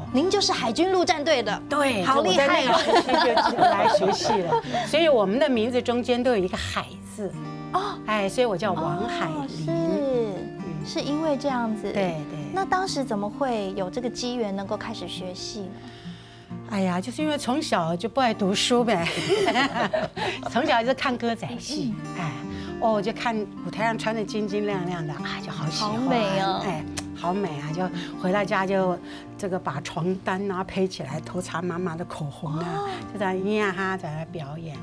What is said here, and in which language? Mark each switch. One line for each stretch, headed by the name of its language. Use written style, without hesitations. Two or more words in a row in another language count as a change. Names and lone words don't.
Chinese: 您就是海軍陸戰隊的，對，好厲害哦！我在那個時期就來學戲了，所以我們的名字中間都有一個海字。哦，哎，所以我叫王海林。是因為這樣子。對。那當時怎麼會有這個機緣能夠開始學戲呢？哎呀，就是因为从小就不爱读书呗，从小就看歌仔戏，哎，哦，就看舞台上穿得金金亮亮的啊，就好喜欢，好美哦，哎，好美啊！就回到家就这个把床单啊披起来，头擦妈妈的口红啊，就在咿呀哈在那表演。